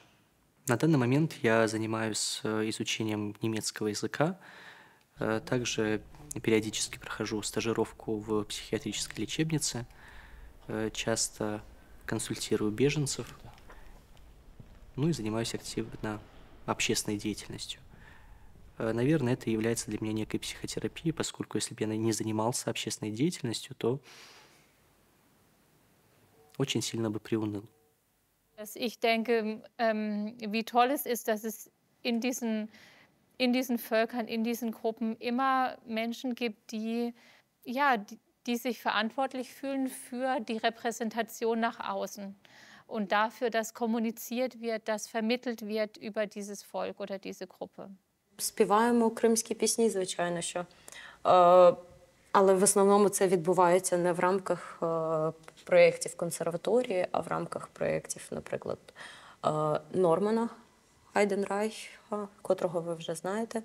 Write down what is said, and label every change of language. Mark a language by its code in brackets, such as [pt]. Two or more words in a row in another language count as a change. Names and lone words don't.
[ru] На данный момент я занимаюсь изучением немецкого языка, также периодически прохожу стажировку в психиатрической лечебнице, часто консультирую беженцев, ну и занимаюсь активно общественной деятельностью. Наверное, это является для меня некой психотерапией, поскольку если бы я не занимался общественной деятельностью, то очень сильно бы приуныл. [de] Ich denke, wie toll es ist, dass es in diesen Völkern, in diesen Gruppen immer Menschen gibt, die sich verantwortlich fühlen für die Repräsentation nach außen und dafür, dass kommuniziert wird, dass vermittelt wird über dieses Volk oder diese Gruppe. [uk] Співаємо кримські пісні, звичайно, що. Але в основному це відбувається не в рамках проєктів консерваторії, а в рамках проєктів, наприклад, Нормана Хайденрайха, котрого ви вже знаєте.